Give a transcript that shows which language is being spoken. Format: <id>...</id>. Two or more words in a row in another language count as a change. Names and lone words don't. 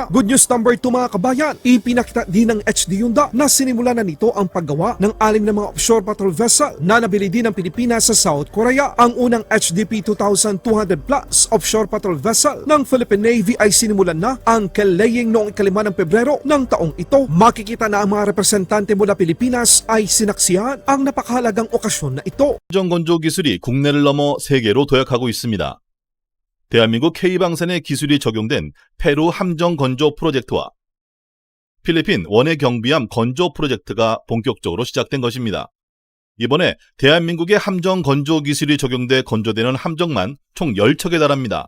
<en>Good news</en> <tl>number 2 mga kabayan, ipinakita din ng HD Hyundai na sinimula na nito ang paggawa ng 6 na mga</tl> <en>offshore patrol vessel</en> <tl>na nabili din ng Pilipinas sa South Korea. Ang unang HDP 2200 plus</tl> <en>offshore patrol vessel</en> <tl>ng Philippine Navy ay sinimulan na ang kelaying noong 5 ng Pebrero ng taong ito. Makikita na ang mga representante mula Pilipinas ay sinaksihan ang napakahalagang okasyon na ito.</tl> <ko>함정 건조 기술이 국내를 넘어 세계로 도약하고 있습니다. 대한민국 K방산의 기술이 적용된 페루 함정 건조 프로젝트와 필리핀 원해 경비함 건조 프로젝트가 본격적으로 시작된 것입니다. 이번에 대한민국의 함정 건조 기술이 적용돼 건조되는 함정만 총 10척에 달합니다.</ko>